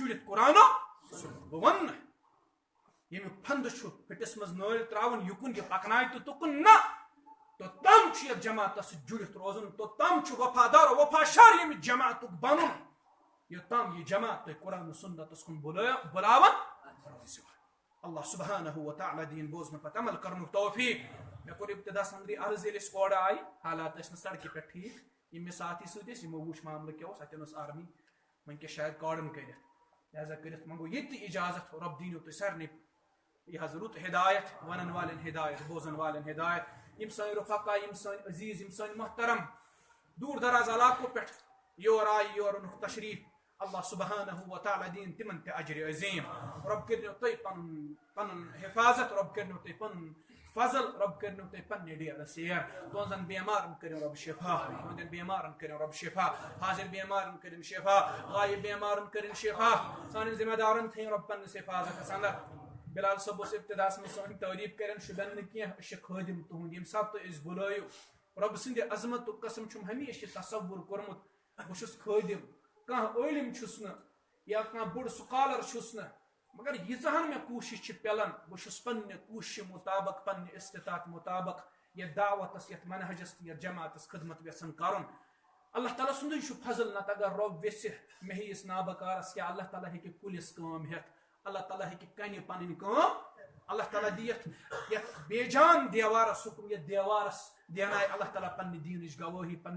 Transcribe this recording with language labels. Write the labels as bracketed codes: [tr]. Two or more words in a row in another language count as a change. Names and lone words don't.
[ks] جُڑِتھ قرآنُک بہٕ وننہٕ ییٚمیُک پھنٛدٕ چھُ پھٹِس منٛز نٲلۍ تراوُن یُکُن یہِ پکنایہِ تہٕ تُکُن نہ توٚتام چھُ یتھ جماعتس سۭتۍ جُڑِتھ روزُن توٚتام چھُ وفادار وفاشار ییٚمہِ جماعتُک بنُن یوٚتام یہِ جماعت تۄہہِ قرآن و سُنتس کُن بُلاوان روزِ [ar] اللہ سبحانہ و تعالیٰ [ks] دِیِن بوزنہٕ پتہٕ عمل کرنُک توفیٖق مےٚ کوٚر ابتداس انٛدرٕے عرض ییٚلہِ أسۍ اورٕ آیہِ حالات ٲسۍ نہٕ سڑکہِ پٮ۪ٹھ ٹھیٖک یِم مےٚ ساتھی سۭتۍ ٲسۍ یِمو وٕچھ معاملہٕ کیٛاہ اوس اتٮ۪ن ٲس آرمی وٕنکٮ۪س شاید کارڈن کٔرِتھ لہٰذا کٔرِتھ منٛگو ییٚتہِ تہِ اِجازت رۄب دیٖنو تُہۍ سارنٕے یہِ حظ رُت ہدایت ونن والٮ۪ن ہدایت بوزن والٮ۪ن ہدایت یِم سٲنۍ رفقا یِم سٲنۍ عزیٖز یِم سٲنۍ محترم دوٗر دراز علاقو پٮ۪ٹھ یور آیہِ یور اوٚنُکھ تشریٖف [ar] اللہ سبحانہ و تعالیٰ [ks] دِیِن تِمن تہِ اجرِ عظیٖم رۄب کٔرنو تُہۍ پنُن حفاظت رۄب کٔرنو تُہۍ پنُن فضل رۄب کٔرنو تُہۍ پننہِ ڈیرٕ سیر تُہنٛزن بٮ۪مارن کٔرِو رۄب شفا تُہنٛدٮ۪ن بٮ۪مارن کٔرِو رۄب شفا حاضر بٮ۪مارن کٔرِنۍ شفا غایب بٮ۪مارن کٔرِنۍ شفا سانٮ۪ن ذمہ دارن تھٲیِن رۄب پننِس حفاظتس انٛدر بلال صٲب اوس ابتداس منٛز سٲنۍ تعریٖف کران شُبٮ۪ن نہٕ کینٛہہ أسۍ چھِ خٲدِم تُہُنٛد ییٚمہِ ساتہٕ تُہۍ أسۍ بُلٲیِو رۄبہٕ سٕنٛدِ عظمتُک قسم چھُم ہمیشہِ یہِ تصوُر کوٚرمُت بہٕ چھُس خٲدِم کانٛہہ عٲلِم چھُس نہٕ یا کانٛہہ بوٚڑ سُکالر چھُس نہٕ مگر ییٖژاہن مےٚ کوٗشِش چھِ پٮ۪لان بہٕ چھُس پننہِ کوٗشِشہِ مُطابق پننہِ استطاعت مُطابق یتھ دعوتس یتھ منہجس تہٕ یتھ جماعتس خدمت یژھان کرُن اللہ تعالیٰ سُنٛدُے چھُ فضل نتہٕ اگر رۄب ویژھِ مےٚ ہیٚیِس نابکارس کیٛاہ اللہ تعالیٰ ہیٚکہِ کُلِس کٲم ہٮ۪تھ اللہ تعالیٰ ہیٚکہِ کنہِ پنٕنۍ کٲم اللہ تعالیٰ دِ یتھ بے جان دیوارس حُکم یتھ دیوارس دینایہِ اللہ تعالیٰ پننہِ دیٖنٕچ گوٲہی